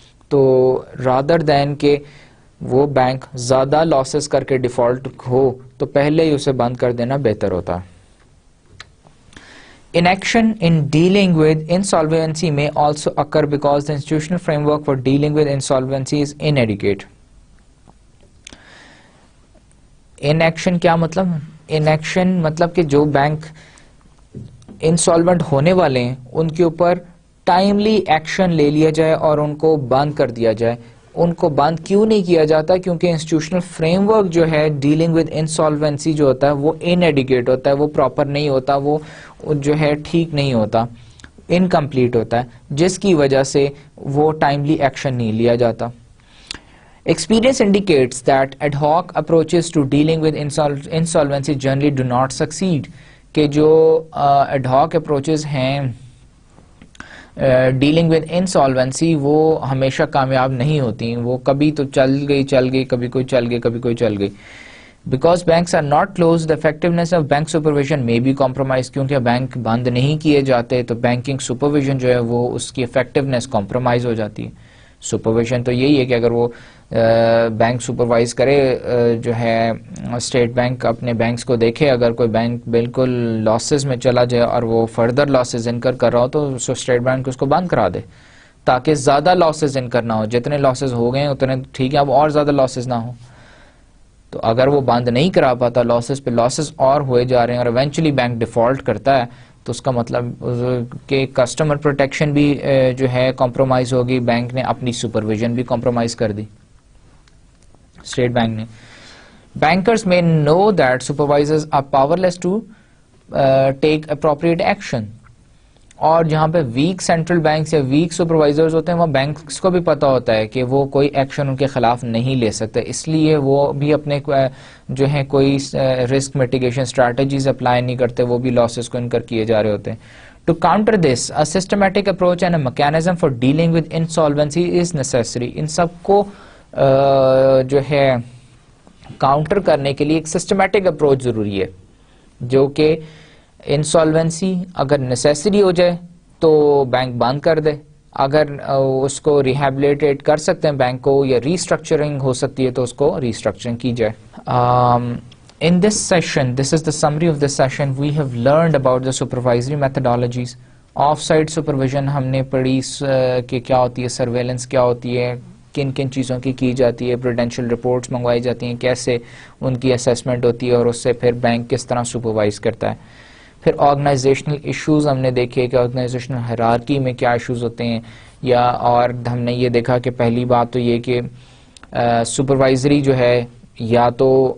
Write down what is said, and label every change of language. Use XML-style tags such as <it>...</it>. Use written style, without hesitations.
<ur>تو</ur> <en>rather than</en> <ur>کہ وہ بینک زیادہ لاسز کر کے ڈیفالٹ ہو تو پہلے ہی اسے بند کر دینا بہتر ہوتا ہے.</ur> <en>Inaction in dealing with insolvency may also occur because the institutional framework for dealing with insolvency is inadequate.</en> <ur>Inaction کیا مطلب؟ Inaction مطلب کہ جو بینک انسالوینٹ ہونے والے ہیں ان کے اوپر ٹائملی ایکشن لے لیا جائے اور ان کو بند کر دیا جائے. ان کو بند کیوں نہیں کیا جاتا؟ کیونکہ انسٹیٹیوشنل فریم ورک جو ہے</ur> <en>dealing with insolvency</en> <ur>جو ہوتا ہے وہ انیڈیکیٹ ہوتا ہے, وہ پراپر نہیں ہوتا, وہ جو ہے ٹھیک نہیں ہوتا, انکمپلیٹ ہوتا ہے, جس کی وجہ سے وہ ٹائملی ایکشن نہیں لیا جاتا.</ur> <en>Experience indicates that ad hoc approaches to dealing with insolvency generally do not succeed.</en> <ur>کہ جو</ur> <en>ad hoc approaches</en> <ur>ہیں</ur> <en>dealing with insolvency</en> <ur>وہ ہمیشہ کامیاب نہیں ہوتی, وہ کبھی تو چل گئی, کبھی کوئی چل گئی.</ur> <en>Because banks are not close, the effectiveness of bank supervision may be compromised.</en> <ur>کیونکہ بینک بند نہیں کیے جاتے تو بینکنگ سپرویژن جو ہے وہ اس کی افیکٹونیس کمپرومائز ہو جاتی ہے. سپرویژن تو یہی ہے کہ اگر وہ بینک سپروائز کرے جو ہے اسٹیٹ بینک اپنے بینکس کو دیکھے, اگر کوئی بینک بالکل لاسز میں چلا جائے اور وہ فردر لاسز انکر کر رہا ہو تو اسٹیٹ بینک اس کو بند کرا دے تاکہ زیادہ لاسز انکر نہ ہو. جتنے لاسز ہو گئے ہیں اتنے ٹھیک ہے, اب اور زیادہ لاسز نہ ہو. تو اگر وہ بند نہیں کرا پاتا, لاسز پہ لاسز اور ہوئے جا رہے ہیں اور ایونچولی بینک ڈیفالٹ کرتا ہے تو اس کا مطلب کہ کسٹمر پروٹیکشن بھی جو ہے کمپرومائز ہوگی, بینک نے اپنی سپرویژن بھی کمپرومائز کر دی اسٹیٹ بینک نے.</ur> <en>Bankers may know that supervisors are powerless to take appropriate action.</en> <ur>اور جہاں پہ ویک سینٹرل بینکس یا ویک سپروائزرز ہوتے ہیں وہاں بینکس کو بھی پتہ ہوتا ہے کہ وہ کوئی ایکشن ان کے خلاف نہیں لے سکتے, اس لیے وہ بھی اپنے جو ہے کوئی رسک میٹیگیشن اسٹریٹجیز اپلائی نہیں کرتے, وہ بھی لاسز کو انکر کیے جا رہے ہوتے ہیں.</ur> <en>To counter this, a systematic approach and a mechanism for dealing with insolvency is necessary.</en> <ur>ان سب کو جو ہے کاؤنٹر کرنے کے لیے ایک سسٹمیٹک اپروچ ضروری ہے جو کہ انسالوینسی اگر نیسیسری ہو جائے تو بینک بند کر دے, اگر اس کو ریہیبلیٹیٹ کر سکتے ہیں بینک کو یا ریسٹرکچرنگ ہو سکتی ہے تو اس کو ریسٹرکچرنگ کی جائے.</ur> <en>In this session, this is the summary of this session, we have learned about the supervisory methodologies.</en> <ur>Of sight supervision ہم نے پڑھی کہ کیا ہوتی ہے, سرویلنس کیا ہوتی ہے, کن کن چیزوں کی جاتی ہے, پروڈینشیل رپورٹس منگوائی جاتی ہیں, کیسے ان کی اسیسمنٹ ہوتی ہے اور اس سے پھر بینک کس طرح سپروائز کرتا ہے. پھر آرگنائزیشنل ایشوز ہم نے دیکھے کہ آرگنائزیشنل ہیرارکی میں کیا ایشوز ہوتے ہیں, یا اور ہم نے یہ دیکھا کہ پہلی بات تو یہ کہ سپروائزری جو ہے یا تو</ur>